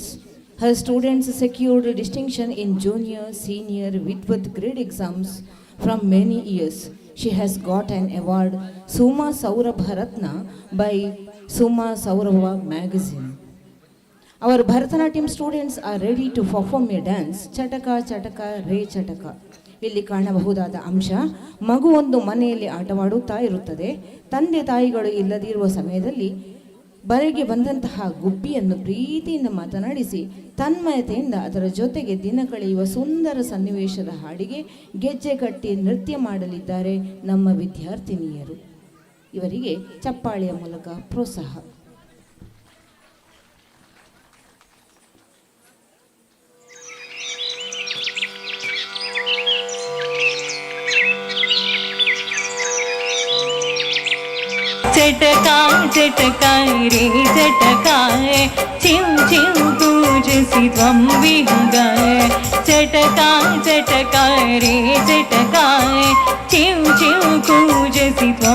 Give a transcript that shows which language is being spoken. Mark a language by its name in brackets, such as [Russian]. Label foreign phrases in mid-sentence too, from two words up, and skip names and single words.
[English] Her students secured distinction in junior, senior, with grade exams from many years. She has got an award, Suma Saurabha Ratna, by Suma Saurabha magazine. Our Bharatanatyam students are ready to perform a dance, Chataka Chataka Re Chataka. [Kannada] ಇಲ್ಲಿ ಕಾಣಬಹುದಾದ ಅಂಶ, ಮಗು ಒಂದು ಮನೆಯಲ್ಲಿ ಆಟವಾಡುತ್ತಾ ಇರುತ್ತದೆ. ತಂದೆ ತಾಯಿಗಳು ಇಲ್ಲದಿರುವ ಸಮಯದಲ್ಲಿ ಬರೆಗೆ ಬಂದಂತಹ ಗುಬ್ಬಿಯನ್ನು ಪ್ರೀತಿಯಿಂದ ಮಾತನಾಡಿಸಿ ತನ್ಮಯತೆಯಿಂದ ಅದರ ಜೊತೆಗೆ ದಿನ ಕಳೆಯುವ ಸುಂದರ ಸನ್ನಿವೇಶದ ಹಾಡಿಗೆ ಗೆಜ್ಜೆ ಕಟ್ಟಿ ನೃತ್ಯ ಮಾಡಲಿದ್ದಾರೆ ನಮ್ಮ ವಿದ್ಯಾರ್ಥಿನಿಯರು. ಇವರಿಗೆ ಚಪ್ಪಾಳೆಯ ಮೂಲಕ ಪ್ರೋತ್ಸಾಹ. [Sanskrit] चटका चटका रे चटकाय चिं चिं पूजसि त्वं विहगाय चटका चटका रे चटकाय चिं चिं पूजसि त्वं